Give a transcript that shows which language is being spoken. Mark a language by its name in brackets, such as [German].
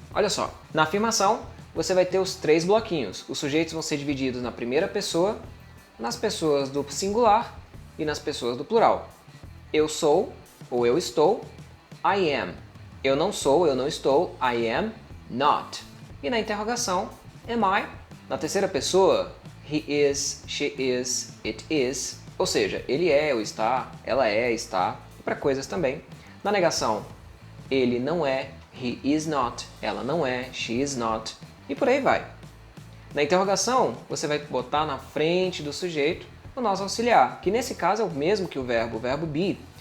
[Portuguese] Olha só, na afirmação você vai ter os 3 bloquinhos. Os sujeitos vão ser divididos na primeira pessoa, nas pessoas do singular e nas pessoas do plural. Eu sou ou eu estou, [English] I am. [Portuguese] Eu não sou, eu não estou, [English] I am not. [Portuguese] E na interrogação, [English] am I? [Portuguese] Na terceira pessoa, [English] he is, she is, it is. [Portuguese] Ou seja, ele é ou está, ela é, está, e para coisas também. Na negação, ele não é, [English] he is not, [Portuguese] ela não é, [English] she is not, [Portuguese] e por aí vai. Na interrogação, você vai botar na frente do sujeito o nosso auxiliar, que nesse caso é o mesmo que o verbo be.